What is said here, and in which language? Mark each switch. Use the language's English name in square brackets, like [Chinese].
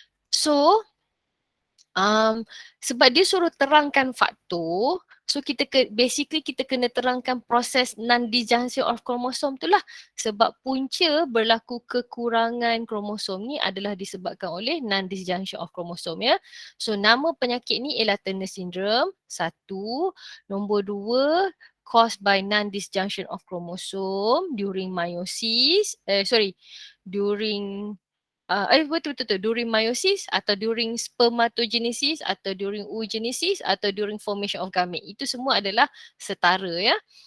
[Malay] So, sebab dia suruh terangkan faktor, so basically kita kena terangkan proses non-disjunction of chromosome tu lah. Sebab punca berlaku kekurangan kromosom ni adalah disebabkan oleh non-disjunction of chromosome ya. So nama penyakit ni ialah Turner syndrome, satu. Nombor dua, [English] caused by non-disjunction of chromosome during meiosis, during betul. During meiosis atau during spermatogenesis atau during oogenesis atau during formation of gamete. [Malay] Itu semua adalah setara ya.